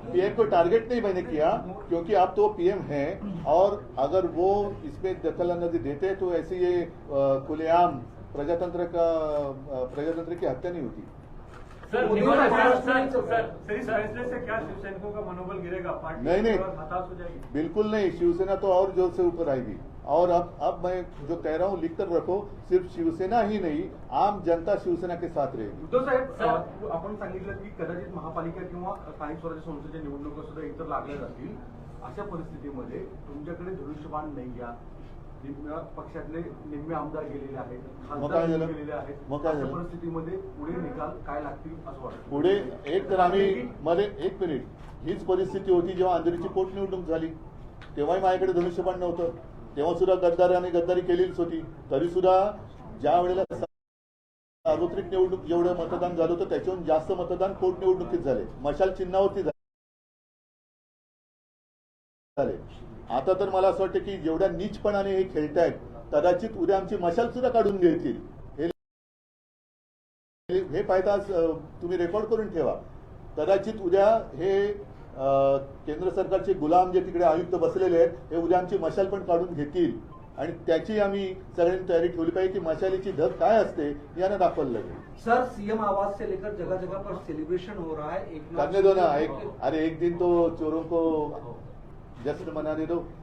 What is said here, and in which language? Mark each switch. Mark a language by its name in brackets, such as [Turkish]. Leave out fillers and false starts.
[Hindi] PM को target नहीं मैंने किया, क्योंकि आप तो पीएम हैं और अगर वो इसमें दखल अंदाजी देते तो ऐसे ये खुलेआम प्रजातंत्र की हत्या नहीं होती। सर इस फैसले से क्या शिवसैनिकों का मनोबल गिरेगा? पार्टी नहीं हताश हो जाएगी? बिल्कुल नहीं, शिवसेना तो और जोर से ऊपर आएगी। और अब मैं जो कह रहा हूँ लिख कर रखो, सिर्फ शिवसेना ही नहीं, आम जनता शिवसेना के साथ रहेगी। [Marathi] उद्धव साहेब, आपण सांगितलं की कदाचित महापालिका किंवा स्थानिक स्वराज्य संस्थेच्या निवडणुका सुद्धा इतर लागल्या जातील, अशा परिस्थितीमध्ये तुमच्याकडे धनुष्यबाण नाही या पक्षातले निम्मे आमदार गेलेले आहेत, खासदार गेलेले आहेत, अशा परिस्थितीमध्ये पुढे निकाल काय लागतील असं वाटतं? पुढे एक तर आम्ही मध्ये एक मिनिट, हीच परिस्थिती होती जेव्हा अंधेरीची पोटनिवडणूक झाली, तेव्हाही माझ्याकडे धनुष्यबाण नव्हतं, तेव्हा सुद्धा गद्दाराने गद्दारी केलेलीच होती। तरी सुद्धा ज्या वेळेला सार्वत्रिक निवडणूक जेवढं मतदान झालं होतं त्याच्याहून जास्त मतदान पोटनिवडणुकीत झाले, मशाल चिन्हावरती झाले। आता तर मला असं वाटतं की जेवढ्या नीचपणाने हे खेळतायत, कदाचित उद्या आमची मशाल सुद्धा काढून घेतील। हे पाहता तुम्ही रेकॉर्ड करून ठेवा, कदाचित उद्या हे केंद्र सरकारचे गुलाम जे तिकडे आयुक्त बसलेले आहेत, हे उद्या आमची मशाल पण काढून घेतील आणि त्याची आम्ही सगळ्यांनी तयारी ठेवली पाहिजे की मशालीची धग काय असते यानं दाखवलं लागेल। [Hindi] सर सीएम आवास से लेकर जगह जगह पर सेलिब्रेशन हो रहा है। करने दो ना, अरे एक दिन तो चोरों को जश्न मनाने दो।